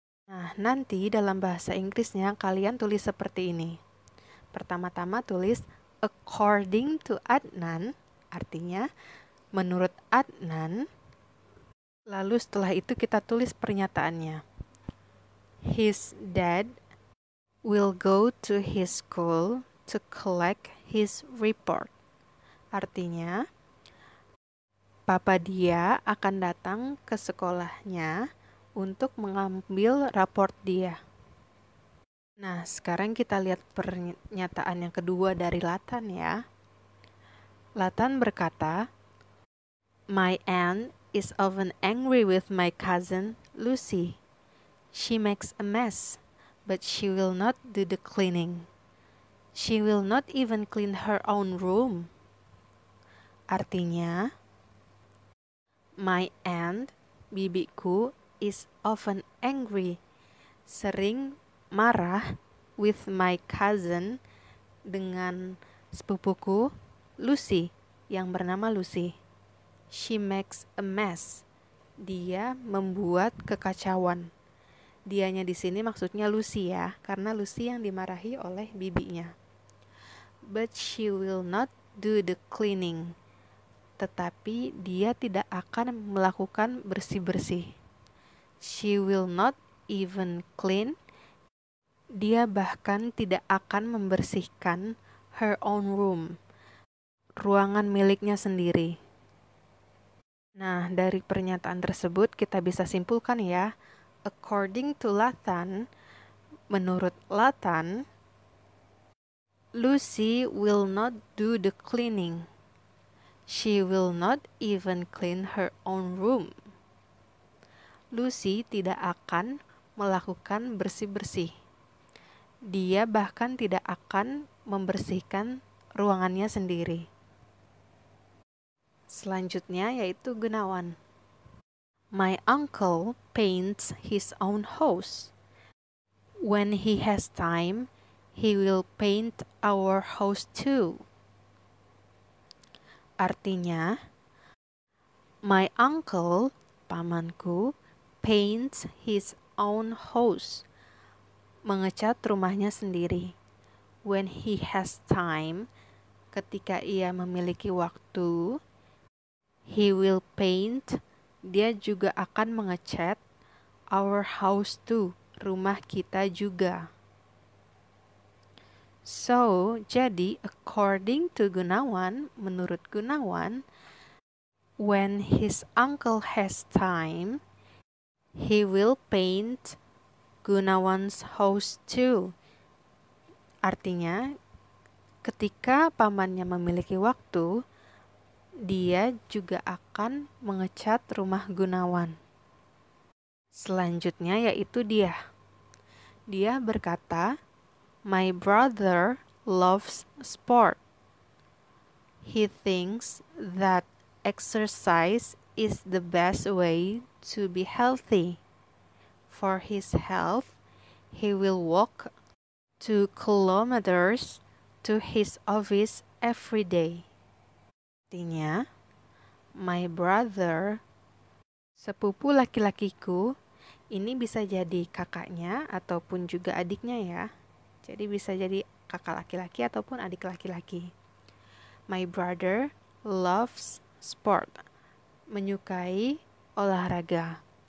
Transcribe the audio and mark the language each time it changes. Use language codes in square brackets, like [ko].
[id] Nah, nanti dalam bahasa Inggrisnya kalian tulis seperti ini. Pertama-tama tulis [en] according to Adnan, [id] artinya menurut Adnan. Lalu setelah itu kita tulis pernyataannya. [en] His dad will go to his school to collect his report. [id] Artinya, papa dia akan datang ke sekolahnya untuk mengambil raport dia. Nah, sekarang kita lihat pernyataan yang kedua dari Latan ya. [en] Latan [id] berkata, [en] my aunt is often angry with my cousin Lucy. She makes a mess, but she will not do the cleaning. She will not even clean her own room. [id] Artinya, [en] my aunt, [id] bibiku, [en] is often angry, [id] sering marah [en] with my cousin, [id] dengan sepupuku Lucy, yang bernama Lucy. [en] She makes a mess. [id] Dia membuat kekacauan. Dianya di sini maksudnya Lucy ya, karena Lucy yang dimarahi oleh bibinya. [en] But she will not do the cleaning. [id] Tetapi dia tidak akan melakukan bersih-bersih. [en] She will not even clean. [id] Dia bahkan tidak akan membersihkan [en] her own room, [id] ruangan miliknya sendiri. Nah, dari pernyataan tersebut kita bisa simpulkan ya, [en] according to Latan, [id] menurut Latan, [en] Lucy will not do the cleaning. She will not even clean her own room. [id] Lucy tidak akan melakukan bersih-bersih. Dia bahkan tidak akan membersihkan ruangannya sendiri. Selanjutnya yaitu Gunawan. [en] My uncle paints his own house. When he has time, he will paint our house too. [id] Artinya, [en] my uncle, [id] pamanku, [en] paints his own house, [id] mengecat rumahnya sendiri. [en] When he has time, [id] ketika ia memiliki waktu, [en] he will paint, [id] dia juga akan mengecat [en] Our house too. [id] Rumah kita juga. [en] So, [id] jadi [en] according to Gunawan, [id] menurut Gunawan, [en] when his uncle has time, he will paint Gunawan's house too. [id] Artinya, ketika pamannya memiliki waktu, dia juga akan mengecat rumah Gunawan. Selanjutnya yaitu dia. Dia berkata, [en] "My brother loves sport. He thinks that exercise is the best way to be healthy. For his health, he will walk 2 kilometers to his office every day." [id] Artinya, [en] my brother, [id] sepupu laki-lakiku, ini bisa jadi kakaknya ataupun juga adiknya ya. Jadi bisa jadi kakak laki-laki ataupun adik laki-laki. [en] My brother loves sport. [id] Menyukai olahraga.